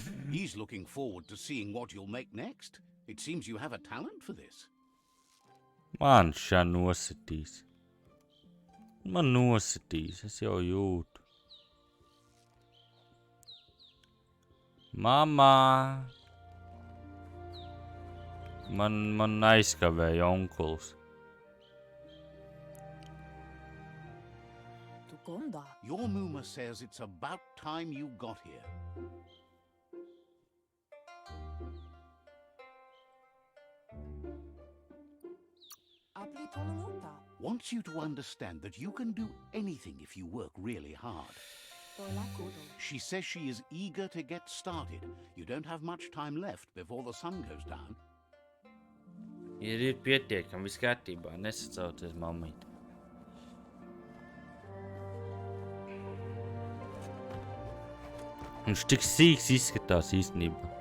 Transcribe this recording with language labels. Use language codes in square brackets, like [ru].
[en] He's looking forward to seeing what you'll make next. It seems you have a talent for this. [lv] Man šā nositīs. Man nositīs, es jau jūtu. Mamā! Man aizkavēja onkuls. Tukonda. [en] Your Muma says it's about time you got here. Apli tonunota. Wants you to understand that you can do anything if you work really hard. Tola kodo. She says she is eager to get started. You don't have much time left before the sun goes down. [lv] Ir pietiekami, viss kārtībā, nesacauties mammīt. Viņš tik sīks izskatās īstenībā.